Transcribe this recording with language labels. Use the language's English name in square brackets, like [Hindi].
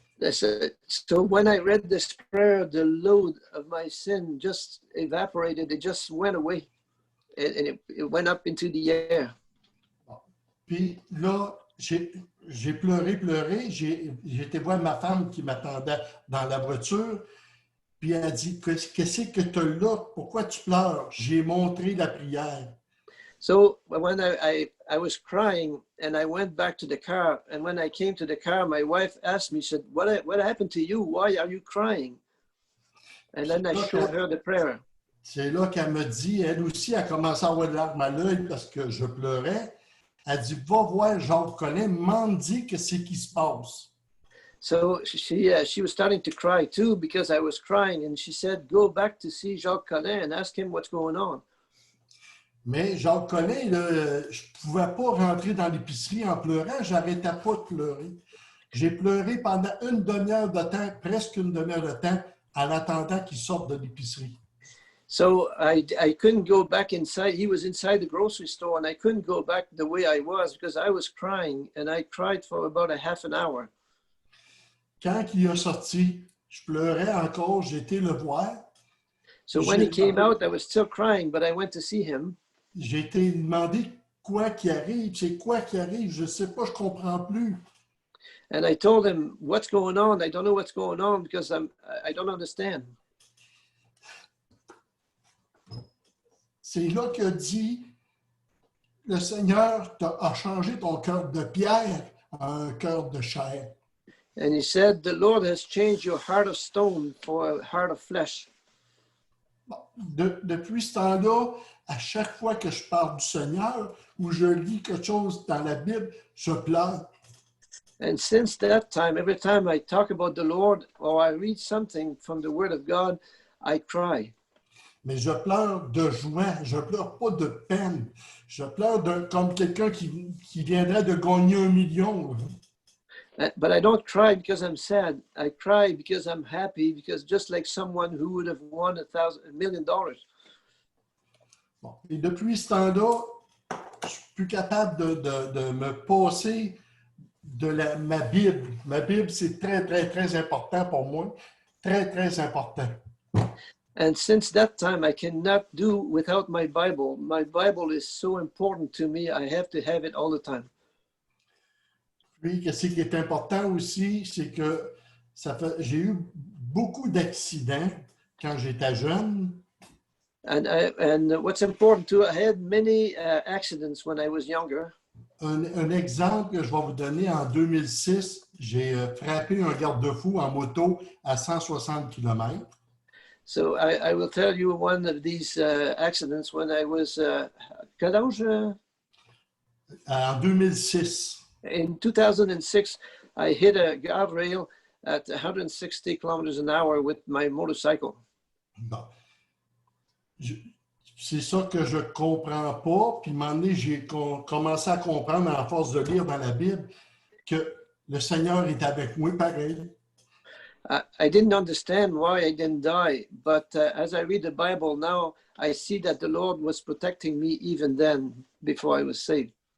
[English] So when I read this prayer, the load of my sin just evaporated. It just went away. And it went up into the air. [French] Puis là, j'ai pleuré. J'ai été voir ma femme qui m'attendait dans la voiture. Puis elle dit, qu'est-ce que tu as là? Pourquoi tu pleures? J'ai montré la prière. [English] So when I was crying and I went back to the car, and when I came to the car, my wife asked me, she said, what happened to you? Why are you crying? And then I showed her the prayer. [French] C'est là qu'elle me dit, elle aussi a commencé à avoir de larmes à l'œil parce que je pleurais. Elle dit, va voir Jacques Collin, m'en dit que c'est qui se passe. [English] So she was starting to cry too because I was crying, and she said, go back to see Jacques Collin and ask him what's going on. [French] Mais Jacques Collin, là, je ne pouvais pas rentrer dans l'épicerie en pleurant, j'arrêtais pas de pleurer. J'ai pleuré pendant une demi-heure de temps, presque une demi-heure de temps, en attendant qu'il sorte de l'épicerie. [English] So I couldn't go back inside. He was inside the grocery store, and I couldn't go back the way I was because I was crying, and I cried for about a half an hour. [French] Quand il est sorti, je pleurais encore, j'ai été le voir. [English] So when he came out, I was still crying, but I went to see him. [French] J'ai été demandé quoi qui arrive, c'est quoi qui arrive, je ne sais pas, je ne comprends plus. [English] And I told him, what's going on? I don't know what's going on because I don't understand. [French] C'est là qu'il dit, le Seigneur a changé ton cœur de pierre en un cœur de chair. [English] And he said, the Lord has changed your heart of stone for a heart of flesh. [French] Depuis ce temps-là, à chaque fois que je parle du Seigneur ou je lis quelque chose dans la Bible, je pleure. [English] And since that time, every time I talk about the Lord or I read something from the Word of God, I cry. [French] Mais je pleure de joie, je pleure pas de peine. Je pleure comme quelqu'un qui viendrait de gagner 1 million. [English] But I don't cry because I'm sad. I cry because I'm happy, because just like someone who would have won $1 million. [French] Bon. Et depuis ce temps-là, je suis plus capable de me passer de ma Bible. Ma Bible, c'est très, très, très important pour moi. Très, très important. [English] And since that time, I cannot do without my Bible. My Bible is so important to me. I have to have it all the time. [French] Puis, ce qui est important aussi, c'est que j'ai eu beaucoup d'accidents quand j'étais jeune. [English] And what's important too, I had many accidents when I was younger. [French] Un exemple que je vais vous donner, en 2006, j'ai frappé un garde-fou en moto à 160 km. [English] So I will tell you one of these accidents when I was, [French] quel âge? En 2006. [English] In 2006, I hit a guardrail at 160 kilometers an hour with my motorcycle. [French] Bon. C'est ça que je ne comprends pas. Puis, à un moment donné, j'ai commencé à comprendre, à force de lire dans la Bible, que le Seigneur est avec moi pareil. [English] I didn't understand why I didn't die, but as I read the Bible now, I see that the Lord was protecting me even then, before I was saved.